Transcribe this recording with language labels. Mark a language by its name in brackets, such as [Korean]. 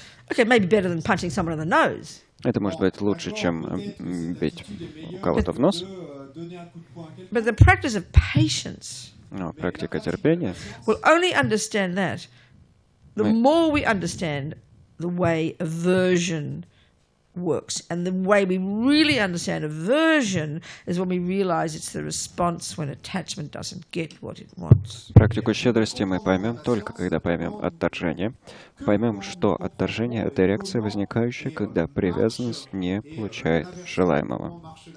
[English] Okay, maybe better than punching someone in the nose. [Russian] Это может быть лучше, чем бить кого-то в нос. [English] But the practice of patience. [Russian] Но практика терпения. [English] We'll only understand that the more we understand the way aversion works. And the way we really understand aversion is when we realize it's the response when attachment doesn't get what it wants. [Russian] Практику щедрости мы поймем только когда поймем отторжение. Поймем, что отторжение — это реакция, возникающая, когда привязанность не получает желаемого.